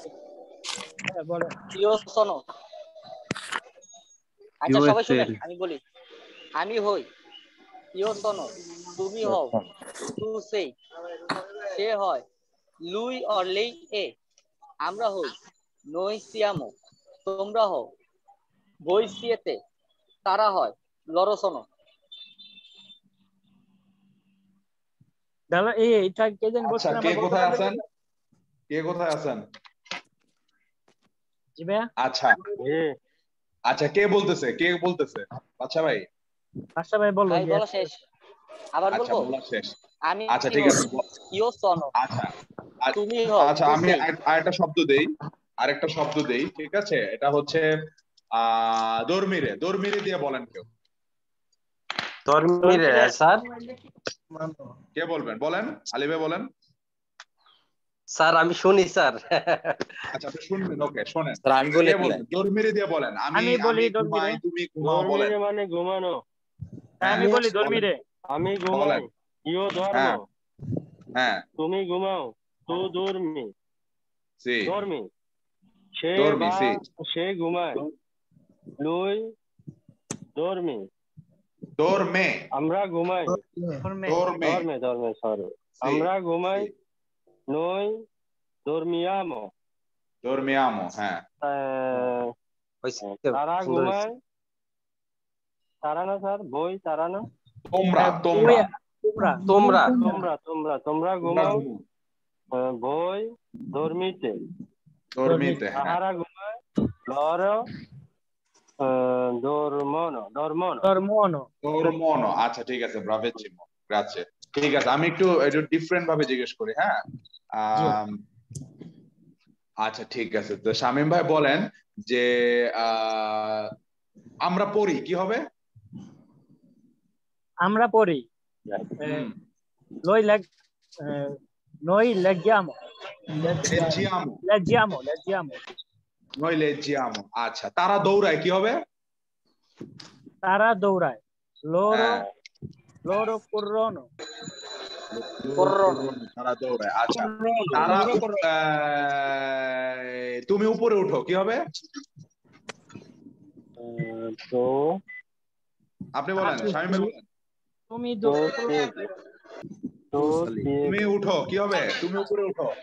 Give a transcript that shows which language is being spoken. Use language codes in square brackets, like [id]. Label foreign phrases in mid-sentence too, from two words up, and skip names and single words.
[bn] আছে। হ্যাঁ বলেন। [it] io sono. [bn] আচ্ছা সবাই শুনেন আমি বলি আমি হই [it] io sono [bn] তুমি হও টু সে সে হয় লুই অর লেই এ আমরা হই [it] noi siamo [bn] তোমরা হও [it] voi siete [bn] তারা হয় [it] loro sono [bn] দাদা এইটা কে জানি আচ্ছা বলছেন কে আমার কোথায় আছেন? কে কোথায় আছেন? জি ভাইয়া আচ্ছা আচ্ছা কে বলতেছে? আচ্ছা ভাই আচ্ছা ভাই বলো ভাই বলা শেষ আবার আচ্ছা বলবো বলা শেষ। আমি আচ্ছা ঠিক আছে [it] io sono [bn] আচ্ছা তুমি হও আচ্ছা [it] tu [bn] আমি [it] sei [bn] আরেকটা শব্দ দেই ঠিক আছে এটা হচ্ছে dormire দিয়ে বলেন কেউ [it] dormire স্যার [bn] কে বলবেন বলেন আলী ভাই বলেন স্যার আমি শুনি স্যার আচ্ছা আপনি শুনবেন ওকে শুনেন স্যার আমি বলি dormire দিয়ে বলেন আমি বলি ঘুমাই তুমি ঘুমাও বলেন dormire মানে ঘুমানো আমি বলি dormire আমি ঘুমাই [it] io dormo [bn] হ্যাঁ তুমি ঘুমাও [it] tu dormi সি dormi dormi sì [bn] সে ঘুমায় lui [it] dorme [bn] আমরা ঘুমাই dorme সরি আমরা ঘুমাই [it] noi dormiamo [bn] হ্যাঁ তারা ঘুমায় তারা না স্যার বই তারা না তোমরা ঘুমাও বই dormite তাহারা ঘুমায় loro dormono আচ্ছা ঠিক আছে [it] bravissimo grazie [bn] ঠিক আছে আমি একটু ডিফারেন্ট ভাবে জিজ্ঞেস করি হ্যাঁ আচ্ছা ঠিক আছে তো শামীম ভাই বলেন যে আমরা পড়ি কি হবে আমরা পড়ি [it] noi leggiamo noi leggiamo [bn] আচ্ছা তারা দৌড়ায় কি হবে তারা দৌড়ায় [it] loro corrono [bn] তারা দৌড়ায় আচ্ছা তারা তুমি উপরে উঠো কি হবে তো আপনি বলেন শামীম ভাই বলেন তুমি উঠো কি হবে তুমি উপরে উঠো